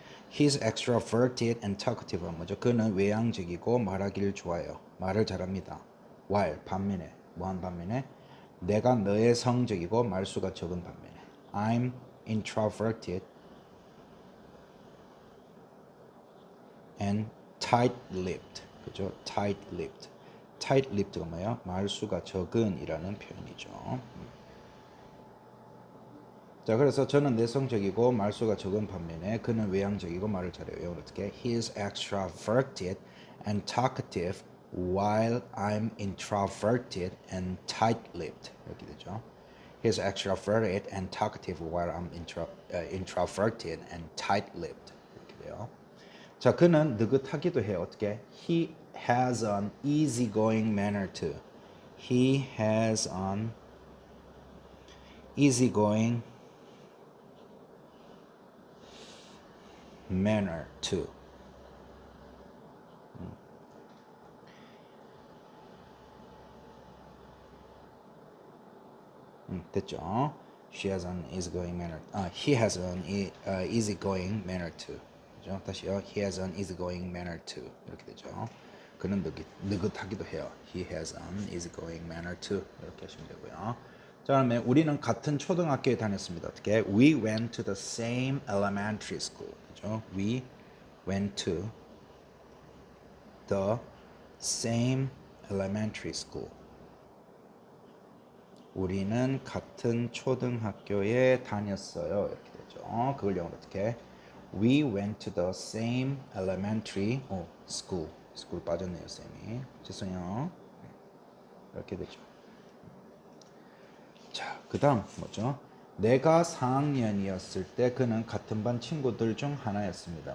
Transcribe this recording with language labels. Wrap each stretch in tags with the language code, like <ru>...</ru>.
<en>He's extroverted and talkative</en> <ko>은 뭐죠? 그는 외향적이고 말하기를 좋아해요. 말을 잘합니다. while 반면에 뭐한 반면에 내가 내성적이고 말수가 적은 반면에</ko> <en>I'm introverted and tight-lipped</en> <ko>그죠? tight-lipped가 뭐예요? 말수가 적은이라는 표현이죠. 자, 그래서 저는 내성적이고 말수가 적은 반면에 그는 외향적이고 말을 잘해요. 어떻게?</ko> <en>He is extroverted and talkative while I'm introverted and tight-lipped.</en> <ko>이렇게 되죠.</ko> <en>He is extroverted and talkative while I'm introverted and tight-lipped.</en> <ko>이렇게 돼요. 자, 그는 느긋하기도 해요. 어떻게?</ko> <en>He has an easygoing manner too. He has an easygoing manner too.</en> <ko>됐죠?</ko> <en>She has an easygoing manner. He has an easygoing manner too.</en> <ko>그죠? 다시요.</ko> <en>He has an easygoing manner too.</en> <ko>이렇게 되죠. 그는 느긋하기도 해요.</ko> <en>He has an easygoing manner too.</en> <ko>이렇게 하시면 되고요. 자, 그다음에 우리는 같은 초등학교에 다녔습니다. 어떻게?</ko> <en>We went to the same elementary school.</en> <ko>그죠?</ko> <en>We went to the same elementary school.</en> <ko>우리는 같은 초등학교에 다녔어요. 이렇게 되죠. 그걸 영어로 어떻게?</ko> <en>We went to the same elementary school.</en> <ko>school 빠졌네요, 쌤이. 죄송해요. 이렇게 되죠. 자, 그다음 뭐죠? 내가 4학년이었을 때 그는 같은 반 친구들 중 하나였습니다.</ko>